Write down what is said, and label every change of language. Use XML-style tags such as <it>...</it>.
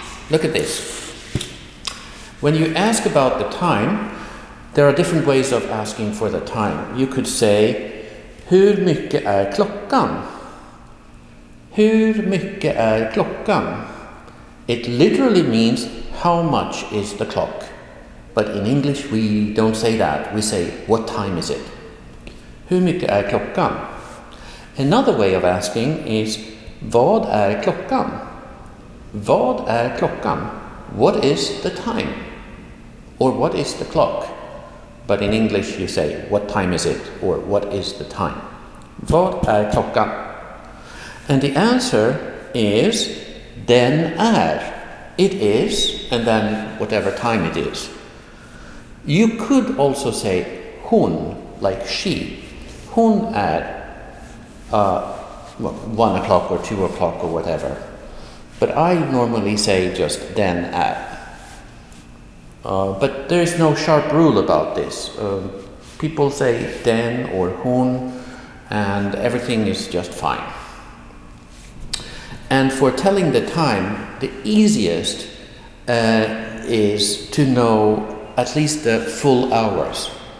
<en>Look at this. When you ask about the time, there are different ways of asking for the time. You could say,</en> <sv>hur mycket är klockan? Hur mycket är klockan?</sv> <en>It literally means, how much is the clock? But in English we don't say that. We say, what time is it?</en> <sv>Hur mycket är klockan?</sv> <en>Another way of asking is,</en> <sv>vad är klockan? Vad är klockan?</sv> <en>What is the time? Or what is the clock? But in English you say, what time is it? Or what is the time?</en> <sv>Vad är klockan?</sv> <en>And the answer is,</en> <sv>den är.</sv> <en>It is, and then whatever time it is. You could also say hon, like she.</en> <sv>Hon är</sv> <en>1 o'clock or 2 o'clock or whatever. But I normally say just</en> <sv>den är.</sv> <en>But there is no sharp rule about this. People say den or hon, and everything is just fine. And for telling the time, the easiest is to know at least the full hours.</en>